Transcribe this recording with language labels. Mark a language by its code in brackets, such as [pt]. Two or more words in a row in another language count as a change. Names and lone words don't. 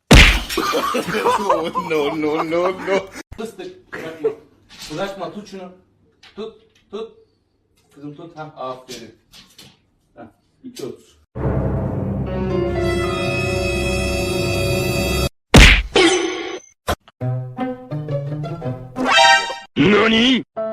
[tr] No. Fıstık. Bırakma. Tut şunu. Tut. Kızım tut. Ha, aferin. Ha, 2.30. NANI?!